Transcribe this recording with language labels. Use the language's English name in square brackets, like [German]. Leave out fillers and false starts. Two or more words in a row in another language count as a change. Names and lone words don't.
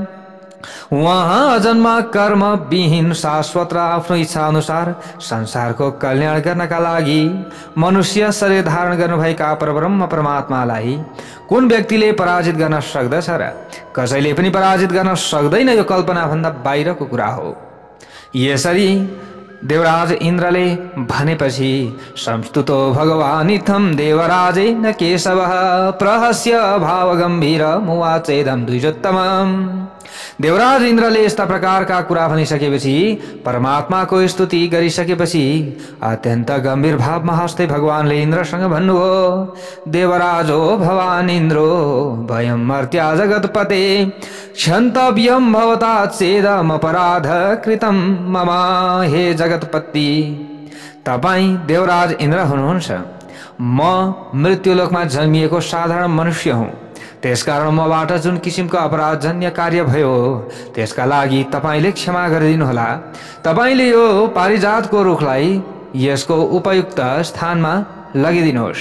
[Nepali] उहाँ अजन्मा कर्म विहीन शाश्वत र आफ्नो इच्छा अनुसार संसारको कल्याण गर्नका लागि मनुष्य शरीर धारण गर्नुभएका परब्रह्म परमात्मालाई कुन व्यक्तिले पराजित गर्न सक्दछ र? कसैले पनि पराजित गर्न सक्दैन, यो कल्पना भन्दा बाहिरको कुरा हो। यसरी देवराज इन्द्रले भनेपछि [Sanskrit] संस्तुतो भगवान् इत्थं देवराजेन केशवः प्रहस्य भावगम्भीर मुवाचेदं द्विजोत्तमम्। [Nepali] देवराज इन्द्रले यस्ता प्रकारका कुरा भनिसकेपछि, परमात्माको स्तुति गरिसकेपछि अत्यन्त गम्भीर भावमा हाँस्दै भगवानले इन्द्रसँग भन्नुभयो, [Sanskrit] देवराजो भवान् इन्द्रो भयं मर्त्या जगत्पते क्षन्तव्यं भवता चेदम अपराध कृतं मम। [Nepali] हे जगत्पति, तपाईं देवराज इन्द्र हुनुहुन्छ, म मृत्युलोकमा जन्मिएको साधारण मनुष्य हुँ। त्यसकारण मबाट जुन किसिमको अपराधजन्य कार्य भयो त्यसका लागि तपाईले क्षमा गरिदिनुहोला। तपाईले यो पारिजातको रुखलाई यसको उपयुक्त स्थानमा लगिदिनुहोस्।